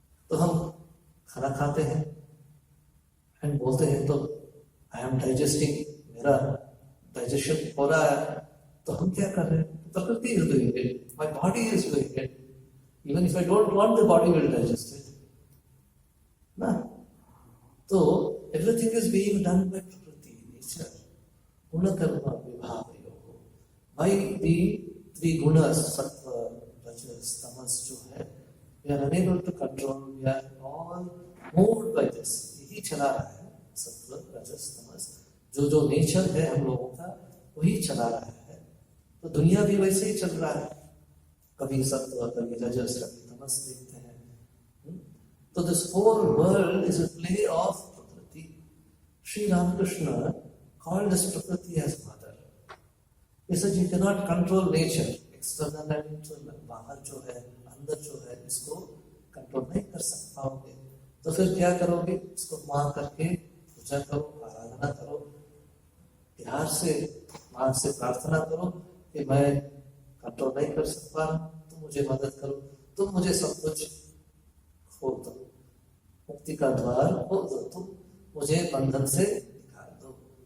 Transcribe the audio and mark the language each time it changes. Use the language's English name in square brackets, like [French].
[Hindi] तो हम खाना खाते हैं एंड बोलते हैं तो [English] I am digesting, [Hindi] मेरा डाइजेशन हो रहा है, तो हम क्या कर रहे हैं? [English] Prakriti is doing it, my body is doing it, even if I don't want the body will digest it ना। तो everything is being done by Prakriti, nature. Guna karma vibhavayoho. By the three gunas, sattva, rajas, tamas [Hindi] जो है, [English] we are unable to control, we are all moved by this. [Hindi] यही चला रहा है, सत्व, रजस, तमस, जो नेचर है हम लोगों का, वही चला रहा है। तो दुनिया भी वैसे ही चल रहा है, कभी सत्व, कभी रजस, कभी तमस देखते हैं। [English] So this whole world is a play of Prakriti. Sri Ramakrishna called this Prakriti as mother. He said you cannot control nature, external and internal. [Hindi] बाहर जो है, अंदर जो है, इसको कंट्रोल नहीं कर पाओगे। तो फिर क्या करोगे? इसको मां करके पूजा करो, आराधना करो, प्यार से मां से प्रार्थना करो कि मैं कंट्रोल नहीं कर सकता, तुम मुझे मदद करो, तुम मुझे सब कुछ खोल दो, मुक्ति का द्वार खोल दो, तुम मुझे बंधन से निकाल दो।